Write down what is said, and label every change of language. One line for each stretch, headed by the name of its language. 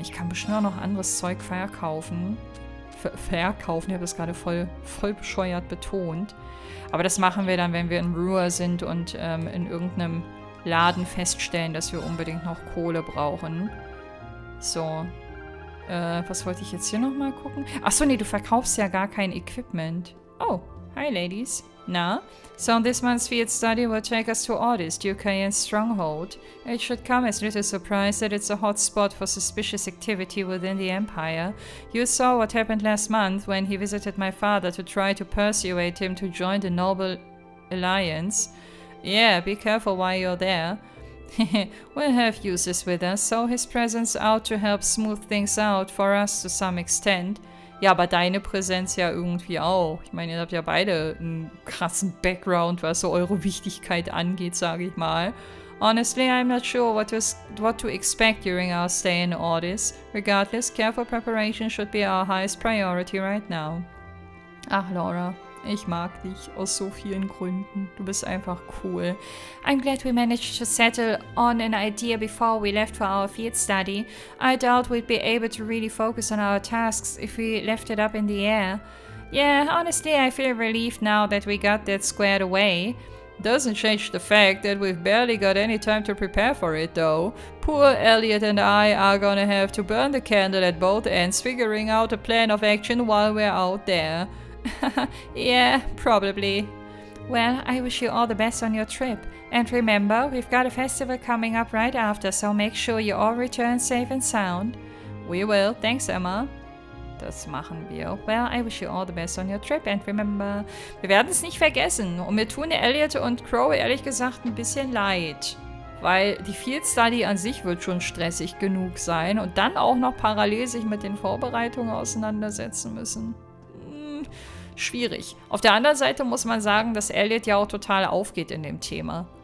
German: Ich kann bestimmt auch noch anderes Zeug verkaufen. Verkaufen, ich habe das gerade voll bescheuert betont. Aber das machen wir dann, wenn wir in Ruhr sind und in irgendeinem Laden feststellen, dass wir unbedingt noch Kohle brauchen. So. Was wollte ich jetzt hier nochmal gucken? Achso, nee, du verkaufst ja gar kein Equipment.
English: Oh, hi ladies. Na? So this month's field study will take us to Ordis, Dukayan's stronghold. It should come as little surprise that it's a hot spot for suspicious activity within the Empire. You saw what happened last month when he visited my father to try to persuade him to join the Noble Alliance. Yeah, be careful while you're there. We'll have uses with us, so his presence out to help smooth things out for us to some extent.
German: Ja, aber deine Präsenz ja irgendwie auch. Ich meine, ihr habt ja beide einen krassen Background, was so eure Wichtigkeit angeht, sage ich mal.
English: Honestly, I'm not sure what to expect during our stay in Ordis. Regardless, careful preparation should be our highest priority right now.
German: Ach, Laura. Ich mag dich aus so vielen Gründen. Du bist einfach cool.
English: I'm glad we managed to settle on an idea before we left for our field study. I doubt we'd be able to really focus on our tasks if we left it up in the air. Yeah, honestly, I feel relieved now that we got that squared away. Doesn't change the fact that we've barely got any time to prepare for it, though. Poor Elliot and I are gonna have to burn the candle at both ends, figuring out a plan of action while we're out there. Yeah, probably. Well, I wish you all the best on your trip. And remember, we've got a festival coming up right after, so make sure you all return safe and sound. We will. Thanks, Emma.
German: Das machen wir.
English: Well, I wish you all the best on your trip and remember...
German: Wir werden es nicht vergessen. Und mir tun Elliot und Crow ehrlich gesagt ein bisschen leid. Weil die Field Study an sich wird schon stressig genug sein und dann auch noch parallel sich mit den Vorbereitungen auseinandersetzen müssen. Schwierig. Auf der anderen Seite muss man sagen, dass Elliot ja auch total aufgeht in dem Thema.